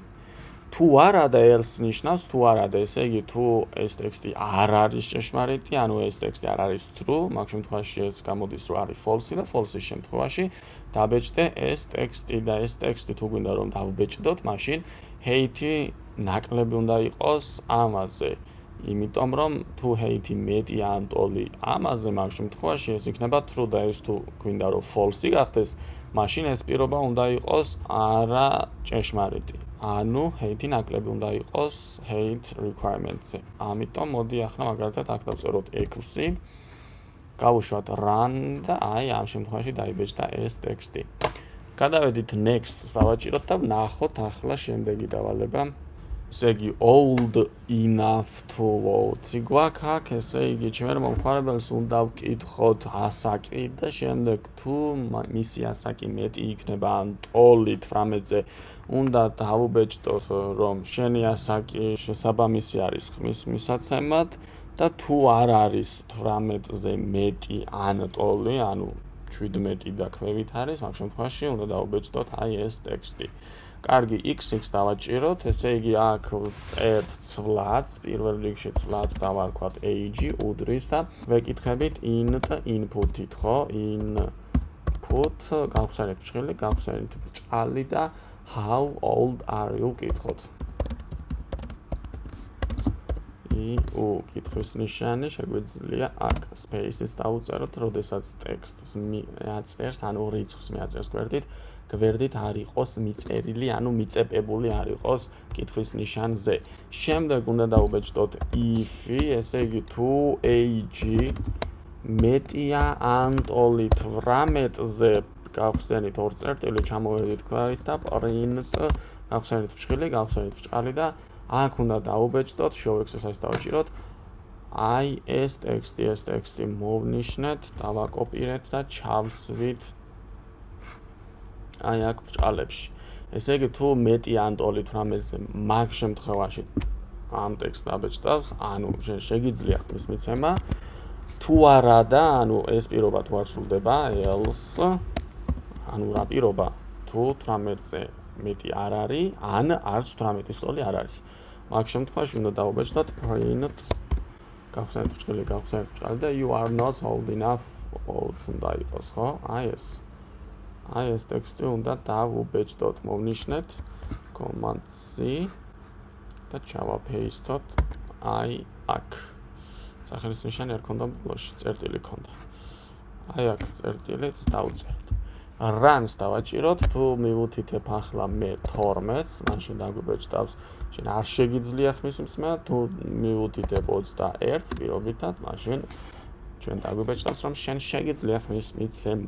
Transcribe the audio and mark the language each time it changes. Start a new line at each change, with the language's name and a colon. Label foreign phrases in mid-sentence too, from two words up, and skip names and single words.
Georgian: თუ არა და else ნიშნავს, თუ არა და ესე იგი თუ ეს ტექსტი არ არის ჭეშმარიტი, ანუ ეს ტექსტი არ არის true, მაგ შემთხვევაში ეს გამოდის, რომ არის false და false-ის შემთხვევაში დაბეჭდე ეს ტექსტი და ეს ტექსტი თუ გვინდა რომ დავბეჭდოთ, მაშინ hate-ი ნაკლები უნდა იყოს ამაზე. იმიტომ რომ თუ hate-ი მეტი ან ტოლი ამაზე, მაგ შემთხვევაში ეს იქნება true და ეს თუ გვინდა რომ false-ი გახდეს, მაშინ ეს პირობა უნდა იყოს არა ჭეშმარიტი. ანუ hate-ი ნაკლები უნდა იყოს
English: hate requirement-
Georgian: ზე. ამიტომ მოდი ახლა მაგალითად აქ დავწეროთ equals-ი, გავუშვათ run და აი ამ შემთხვევაში დაიბეჭდა ეს ტექსტი. გადავედით next-ს დავაჭიროთ და ვნახოთ ახლა შემდეგი დავალება. ესე იგი
English: old enough to vote.
Georgian: გვაქვს აქ, ესე იგი ჩვენ მომხმარებელს უნდა ვკითხოთ ასაკი და შემდეგ თუ მისი ასაკი მეტი იქნება ან ტოლი 18-ზე, უნდა დავუბეჭდოთ რომ შენი ასაკი შესაბამისი არის ხმის მისაცემად და თუ არ არის 18-ზე მეტი ან ტოლი, ანუ 17 და ქვევით არის, მაგ შემთხვევაში უნდა დავუბეჭდოთ აი ეს ტექსტი. კარგი, x-ს დავაჭიროთ, ესე იგი აქ წერთ ცვლადს, პირველ რიგში ცვლადს დავარქვათ age უდრის და ვეკითხებით
English: int input-
Georgian: ით, ხო? input გავხსენეთ ჭრილი, გავხსენეთ ჭალი და
English: how old are you?
Georgian: ვკითხოთ. U კითხვის ნიშანი შეგვიძლია აქ space-ის დავუწეროთ, როდესაც ტექსტს მიაწერს, ანუ რიცხვს მიაწერს გვერდით არ იყოს მიწერილი, ანუ მიწებებული არ იყოს კითხვის ნიშანზე. შემდეგ უნდა დავუბეჭდოთ if-ი, ესე იგი თუ age მეტია ან ტოლით 18-ზე გავხსენით ორ წერტილი, ჩამოვედით ქვევით და print გავხსენით ფრჩხილი, გავხსენით ბრჭყალი და აქ უნდა დაუბეჭდოთ,
English: show exercise დავჭიროთ.
Georgian: აი ეს ტექსტი მოვნიშნეთ, დავაკოპირეთ და ჩავსვით აი აქ ბრჭყალებში. ესე იგი თუ მეტი ან ტოლით 18-ზე მაგ შემთხვევაში ამ ტექსტს დაბეჭდავს, ანუ შეგიძლია ხმის მიცემა. თუ არა და ანუ ეს პირობა თუ არ სრულდება, else ანუ რა პირობა თუ 18-ზე მეტი არ არის, ან არც 18-ის ტოლი არ არის. მაგ შემთხვევაში უნდა დავუბეჭდოთ print გავხსენეთ ბრჭყალი და
English: you are not old enough
Georgian: უნდა იყოს, ხო? აი ეს ტექსტი უნდა დავუბეჭდოთ, მოვნიშნეთ command C და ჩავაპეისტოთ აი აქ. სახელის ნიშანი არ ქონდა ბოლოში, წერტილი ქონდა. აი აქ წერტილით დავუწერთ. Runs დავაჭიროთ, თუ მივუთითებ ახლა მე 12-ს, მაშინ დაგვიბეჭდავს, შენ არ შეგიძლია ხმის მისმა, თუ მივუთითებ 21 პირობითად, მაშინ ჩვენ დაგვიბეჭდავს, რომ შენ შეგიძლია ხმის მიცემა.